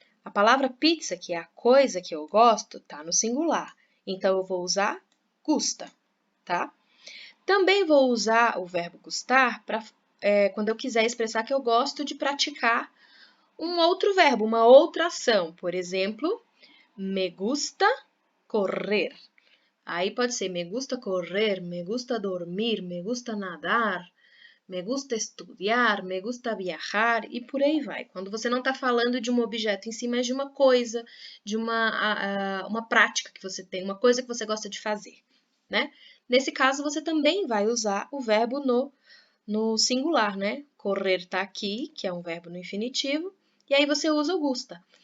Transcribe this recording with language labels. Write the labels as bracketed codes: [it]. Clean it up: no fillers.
[pt] A palavra pizza, que é a coisa que eu gosto, está no singular. Então, eu vou usar gusta, tá? Também vou usar o verbo gustar quando eu quiser expressar que eu gosto de praticar um outro verbo, uma outra ação. Por exemplo, [es] me gusta correr. [pt] Aí pode ser [es] me gusta correr, me gusta dormir, me gusta nadar, me gusta estudar, me gusta viajar [pt] e por aí vai. Quando você não está falando de um objeto em si, mas de uma coisa, de uma prática que você tem, uma coisa que você gosta de fazer, né? Nesse caso, você também vai usar o verbo no singular, né? Correr está aqui, que é um verbo no infinitivo, e aí você usa o gusta.